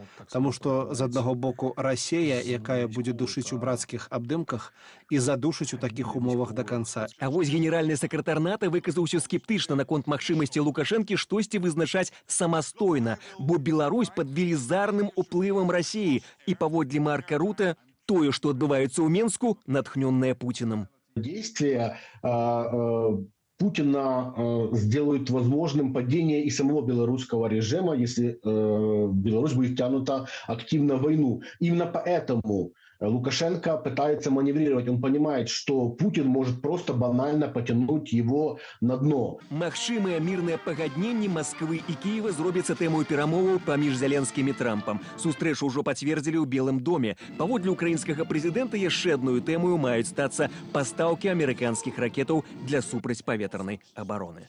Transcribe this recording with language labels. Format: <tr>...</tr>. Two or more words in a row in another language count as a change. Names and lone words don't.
<be>Таму што з аднаго боку Расія, якая будзе душыць у брацкіх абдымках і задушыць у такіх умовах да канца. А вось генеральны сакратар НАТО выказаўся скептычна наконт магчымасці Лукашэнкі штосьці вызначаць самастойна, бо Беларусь пад велізарным уплывам Расіі і паводле Марка Рута тое, што адбываецца ў Менску, натхнённае Путиным.</be> <ru>Действия Путина сделают возможным падение и самого белорусского режима, если Беларусь будет втянута активно в войну. Именно поэтому Лукашенко пытается маневрировать. Он понимает, что Путин может просто банально потянуть его на дно.</ru> <be>Магчымыя мірныя пагадненні Масквы і Кіева зробяцца тэмою перамоваў паміж Зяленскім і Трампам. Сустрэчу ўжо пацвердзілі ў Белым доме. Паводле украінскага прэзідэнта яшчэ адную тэмою маюць стацца пастаўкі амерыканскіх ракетаў для супрацьпаветранай абароны.</be>